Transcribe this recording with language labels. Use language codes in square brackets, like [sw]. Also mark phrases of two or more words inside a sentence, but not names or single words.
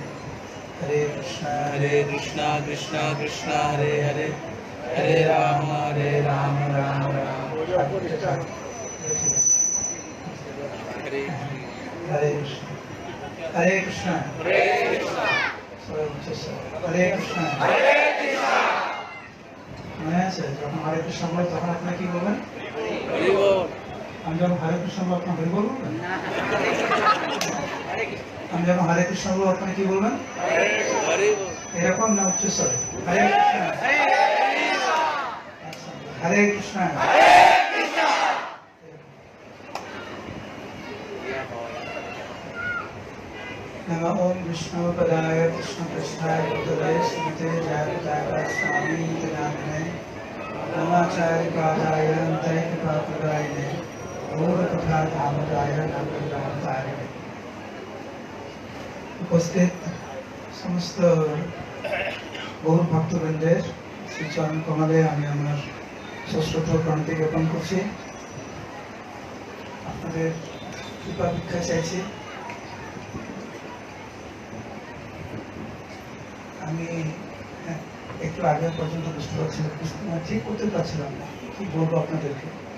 [sa] हरे कृष्ण कृष्ण कृष्ण हरे हरे। हरे राम राम राम हरे हरे कृष्ण हरे कृष्ण [bn] মনে আছে যখন হরে কৃষ্ণ বলে তখন আপনারা কি বলবেন? হরি বল। আমি যখন হরে কৃষ্ণ বলবো আপনারা হরি বলবেন? আমি যখন হরে কৃষ্ণ বলবো আপনারা কি বলবেন? হরি বল। এরকম না উচ্চ স্বরে? হরে কৃষ্ণ। আচ্ছা, হরে কৃষ্ণ। [sa] नमः ओम विष्णु पदाय कृष्ण पृष्ठाय भूतले श्रीमते जयपताका स्वामी नामिने नमाचार्य पादाय अन्तय कृपाप्रदायिने गौरकथा धामदाय नमोदाय। [bn] উপস্থিত সমস্ত গৌর ভক্তবৃন্দের শ্রীচরণ কমলে আমি আমার সশ্রদ্ধ প্রণতি জ্ঞাপন করছি। আপনাদের কৃপা ভিক্ষা চাইছি। আমি একটু আগে পর্যন্ত বুঝতে পারছিলাম, ঠিক করতে পারছিলাম না কি বলবো আপনাদেরকে।